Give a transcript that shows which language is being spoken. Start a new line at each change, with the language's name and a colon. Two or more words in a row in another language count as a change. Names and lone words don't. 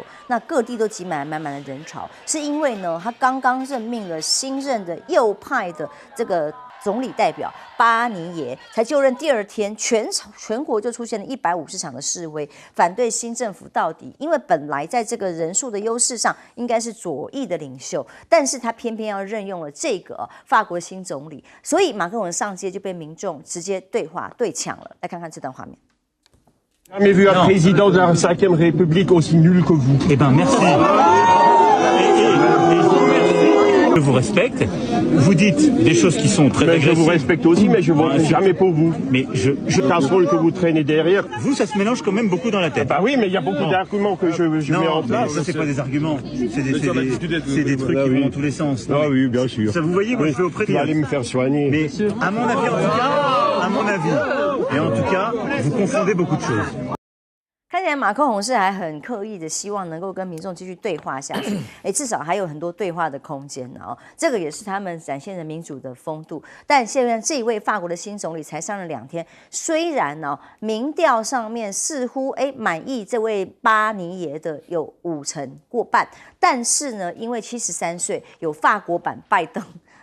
Chinese: 那各地都挤满了满满的人潮，是因为呢，他刚刚任命了新任的右派的这个总理代表巴尼耶，才就任第2天，全国就出现了150场的示威，反对新政府到底。因为本来在这个人数的优势上，应该是左翼的领袖，但是他偏偏要任用了这个法国新总理，所以马克宏上街就被民众直接对呛了。来看看这段画面。
French: Jamais vu un président de la 5e République aussi nul que vous. Eh ben merci. Je vous respecte. Vous dites des choses qui sont très agressives. Je vous respecte aussi, mais je ne voterai jamais pour vous. Mais je casserole que vous traînez derrière. Vous, ça se mélange quand même beaucoup dans la tête. Bah oui, mais il y a beaucoup d'arguments que je mets en place. Ça, c'est pas des arguments. C'est des trucs qui vont dans tous les sens. Ah oui, bien sûr. Ça, vous voyez, moi, je vais auprès de vous allez me faire soigner. Mais à mon avis, en tout cas, à mon avis, et en tout cas, vous confondez beaucoup de choses.
Chinese: 看起来马克宏是还很刻意的希望能够跟民众继续对话下去，至少还有很多对话的空间哦。这个也是他们展现的民主的风度。但现在这一位法国的新总理才上任2天，虽然民调上面似乎满意这位巴尼耶的有50%过半，但是呢，因为73岁有法国版拜登。